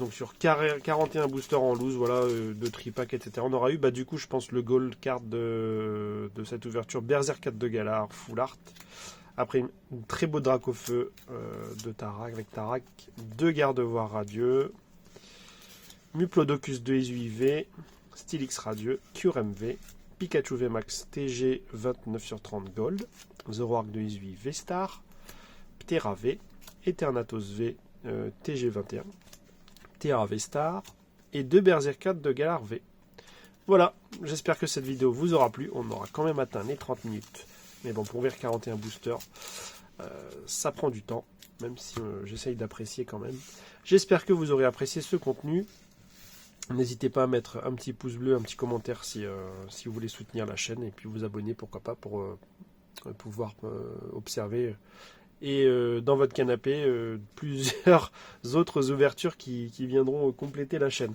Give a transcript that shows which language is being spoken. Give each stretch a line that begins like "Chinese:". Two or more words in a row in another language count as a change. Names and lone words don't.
French: Donc sur 41 boosters en loose, voilà, de tripack, etc. On aura eu du coup je pense le
English: gold card
French: de cette ouverture Berserk 4 de Galar,
English: full art.
French: Après une très beau Dracofeu de Tarak avec Tarak, 2 Gardevoir radieux, Muplodocus de Izui V, Stylix radieux, QRMV, Pikachu VMAX TG 29/30 gold, Zoroark de Izui V-Star, Ptera V, Eternatus V TG21, Terra V Star, et 2 Berserker de Galar V. Voilà, j'espère que cette vidéo vous aura plu. On aura quand même atteint les 30 minutes. Mais bon, pour ouvrir 41 boosters, ça prend du temps, même si j'essaye d'apprécier quand même. J'espère que vous aurez apprécié ce contenu. N'hésitez pas à mettre un petit pouce bleu, un petit commentaire si vous voulez soutenir la chaîne, et puis vous abonner, pourquoi pas, pour pouvoir observer et dans votre canapé plusieurs autres ouvertures qui viendront compléter la chaîne.